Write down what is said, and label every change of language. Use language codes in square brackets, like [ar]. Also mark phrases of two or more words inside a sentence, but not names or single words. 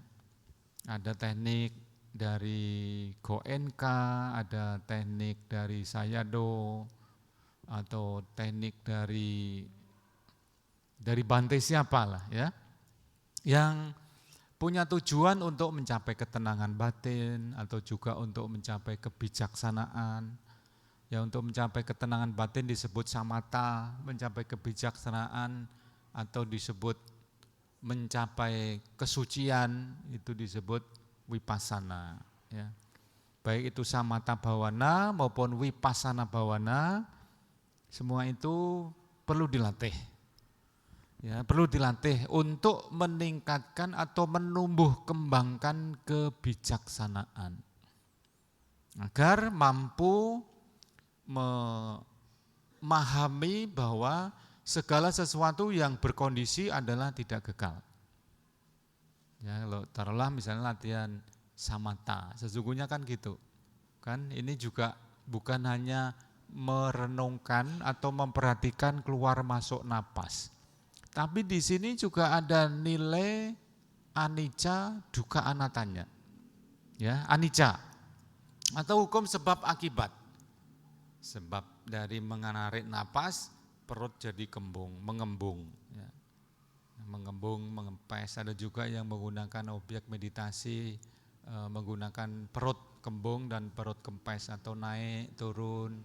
[id] Ada teknik dari Goenka, ada teknik dari Sayadaw, atau teknik dari Bante siapa lah ya, yang punya tujuan untuk mencapai ketenangan batin atau juga untuk mencapai kebijaksanaan. Ya, untuk mencapai ketenangan batin disebut samatha, mencapai kebijaksanaan atau disebut mencapai kesucian itu disebut vipassana. Ya. Baik itu [pi] samatha bhavana [id] maupun [pi] vipassana bhavana, [id] semua itu perlu dilatih. Ya, perlu dilatih untuk meningkatkan atau menumbuh kembangkan kebijaksanaan agar mampu memahami bahwa segala sesuatu yang berkondisi adalah tidak kekal. Ya, kalau taruhlah misalnya latihan samatha, sesungguhnya kan gitu. Kan ini juga bukan hanya merenungkan atau memperhatikan keluar masuk napas. Tapi di sini juga ada nilai [pi] anicca, dukkha [id] anattanya. Ya, anicca atau hukum sebab akibat. Sebab dari menarik napas, perut jadi mengembung. Ya. Mengembung, mengempes. Ada juga yang menggunakan objek meditasi, menggunakan perut kembung dan perut kempes atau naik turun.